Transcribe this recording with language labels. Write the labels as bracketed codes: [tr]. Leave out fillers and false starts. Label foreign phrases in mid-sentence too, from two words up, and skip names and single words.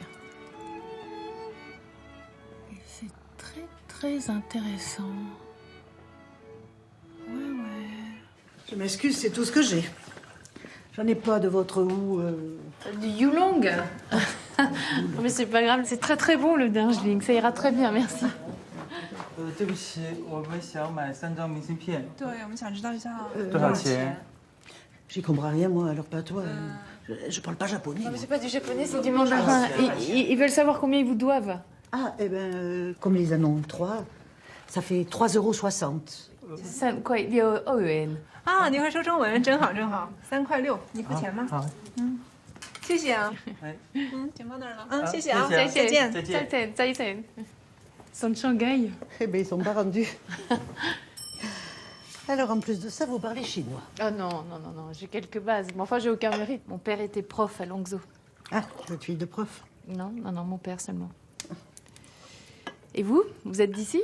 [fr] Et c'est très, très intéressant. Ouais. Je m'excuse, c'est tout ce que j'ai. J'en ai pas de votre goût. Du Yulong. Mais c'est pas grave, c'est très très bon le Darjeeling. Ça ira très bien, merci. [zh] 对不起，我们想买3张明信片。对，我们想知道一下多少钱？ [fr] J'y comprends rien, moi, alors pas toi. Je parle pas japonais. Non, mais c'est pas du japonais, c'est du mandarin. Ils veulent savoir combien ils vous doivent. Ah, eh ben, comme ils en ont 3, Ça fait 3,60 €. [zh] 3 块6澳元。啊，你会说中文，真好真好。3块6，你付钱吗？好，谢谢啊。哎，钱放那儿了。谢谢啊，谢谢再见。再见。 [fr] 再见。Son de Shanghai. Eh bien, ils sont pas rendus. Alors, en plus de ça, vous parlez chinois. Oh non, non, non, non, j'ai quelques bases. Mais enfin, j'ai aucun mérite. Mon père était prof à Langzhou. Ah, votre fille de prof. Non, non, non, mon père seulement. Et vous êtes d'ici?